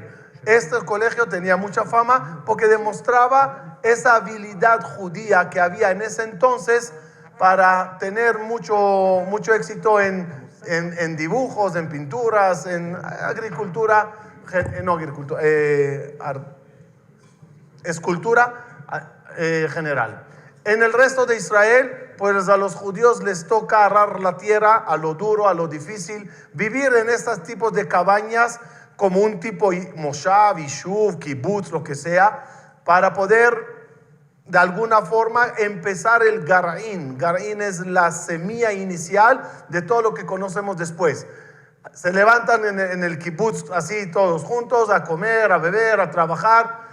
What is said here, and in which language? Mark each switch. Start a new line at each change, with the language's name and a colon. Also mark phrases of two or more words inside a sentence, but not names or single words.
Spanish: Este colegio tenía mucha fama porque demostraba esa habilidad judía que había en ese entonces para tener mucho éxito en dibujos, en pinturas, en agricultura, escultura general. En el resto de Israel, pues a los judíos les toca arar la tierra a lo duro, a lo difícil, vivir en estos tipos de cabañas como un tipo
Hebrew: מושב, ישוב, קיבוץ,
Spanish: lo que sea, para poder de alguna forma empezar el gar'in. Gar'in es la semilla inicial de todo lo que conocemos después. Se levantan en el kibbutz así todos juntos a comer, a beber, a trabajar.